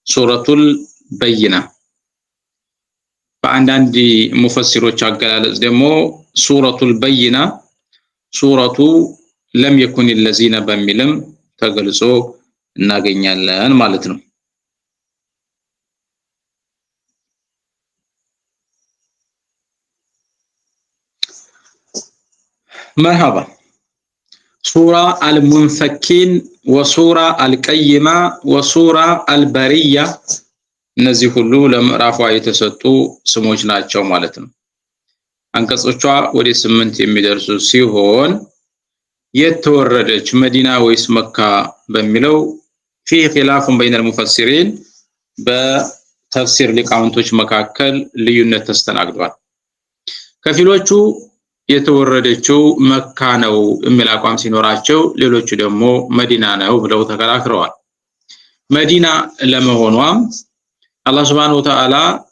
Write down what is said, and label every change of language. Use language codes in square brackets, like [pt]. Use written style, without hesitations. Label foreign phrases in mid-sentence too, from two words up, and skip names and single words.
[am] ሱረቱል በይና በአንዳንድ ሙፈሲሮች አገላለጽ ደግሞ ሱረቱል በይና ሱረቱ ለም የኩን الذين በሚልም ተገልጾ እናገኛለን ማለት ነው። [ar] مرحبا سورة المنفكين وسورة القيمة وسورة البرية እነዚህ ሁሉ ለምዕራፏ የተሰጡ ስሞች ናቸው [am] ማለት ነው። አንቀጾቿ ወደ 8 የሚደርሱ ሲሆን የተወረደች መዲና ወይስ መካ በሚለው [ar] فيه خلاف بين المفسرين [am] በተፍሲር ሊቃውንቶች መካከል ልዩነት ተስተናግዷል። ከፊሎቹ የተወረደችው መካ ነው የሚል አቋም ሲኖራቸው ሌሎቹ ደግሞ መዲና ነው ብለው ተከራክረዋል። መዲና ለመሆኗም አላህ [ar] سبحانه وتعالى